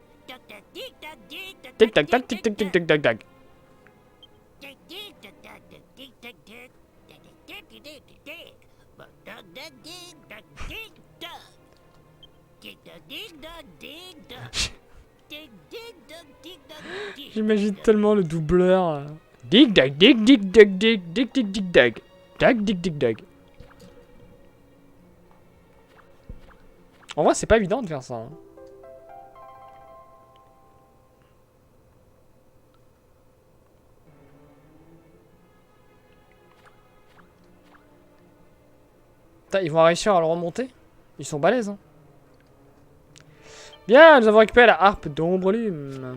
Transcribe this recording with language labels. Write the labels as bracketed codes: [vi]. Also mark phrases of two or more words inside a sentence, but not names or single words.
[fr] Tic tac tac, tic tac tic tac tac tac. J'imagine tellement le doubleur. Dig dag dig dig dag dig dig dig dig dag. Dag dig dig dag. En vrai, c'est pas évident de faire ça. Hein. Putain, ils vont réussir à le remonter. Ils sont balèzes. Hein. Bien, nous avons récupéré la harpe d'Ombrelume.